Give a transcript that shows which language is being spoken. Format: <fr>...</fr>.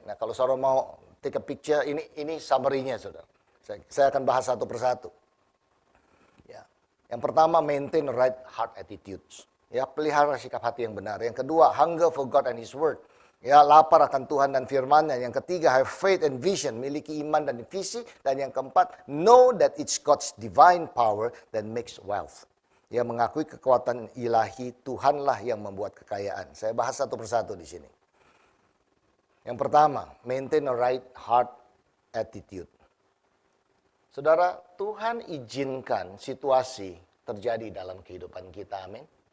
<id>Nah, kalau saudara mau</id> <en>take a picture,</en> <id>ini summary-nya, saudara. Saya akan bahas satu persatu. Yang pertama,</id> <en>maintain right heart attitudes.</en> <id>Ya, pelihara sikap hati yang benar. Yang kedua,</id> <en>hunger for God and His Word.</en> <id>Ya, lapar akan Tuhan dan firman-Nya. Yang ketiga,</id> <en>have faith and vision,</en> <id>miliki iman dan visi. Dan yang keempat,</id> <en>know that it's God's divine power that makes wealth.</en> <id>Ya, mengakui kekuatan ilahi, Tuhanlah yang membuat kekayaan. Saya bahas satu persatu di sini. Yang pertama,</id> <en>maintain a right heart attitude.</en> <id>Saudara, Tuhan izinkan situasi terjadi dalam kehidupan kita, amin.</id>